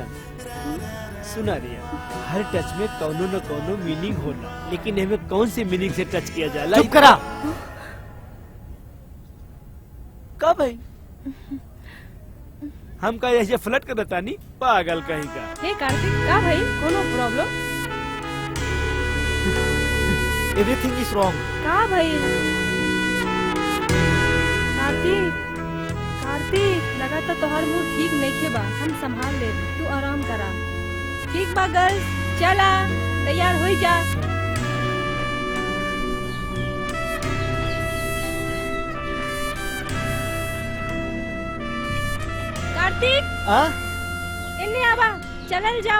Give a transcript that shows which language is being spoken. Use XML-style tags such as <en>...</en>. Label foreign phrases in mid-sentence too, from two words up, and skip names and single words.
<bho>सुना रिया, हर टच में कौनो न कौनो मीनिंग होला, लेकिन हमें कौन सी मीनिंग से टच किया जाला? चुप करा। कब है? हम का ऐसे फ्लर्ट कर तानी? पागल कहीं का। हे कार्तिक, का भाई? कोनो प्रॉब्लम?</bho> <en>Everything is wrong.</en> <bho>का भाई? कार्तिक, कार्तिक, लगा तो तोहर मूड ठीक नहीं बा। हम संभाल ले, तू आराम करा। ठीक बा गर्ल्स, चला तैयार हो जा। कार्तिक, इन्ने आवा, चलल जाओ।</bho>